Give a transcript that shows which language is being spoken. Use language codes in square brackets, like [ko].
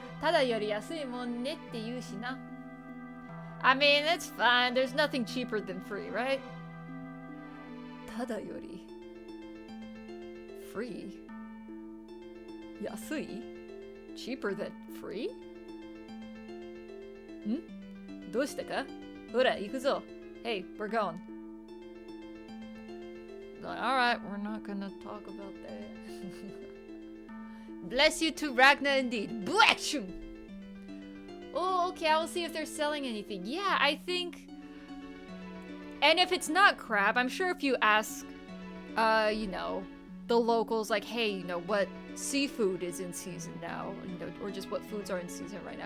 [ja] ただより安いもんねって言うしな。 [en] I mean, it's fine. There's nothing cheaper than free, right? [ja] ただより [en] free? 安い cheaper than free? [ja] んどうしたかほら、行くぞ [en] Hey, we're going. Alright, we're not gonna talk about that. Bless you to Ragna indeed. Bless you! Oh, okay, I will see if they're selling anything. Yeah, I think... And if it's not crab, I'm sure if you ask, you know, the locals, like, hey, you know, what seafood is in season now, you know, or just what foods are in season right now.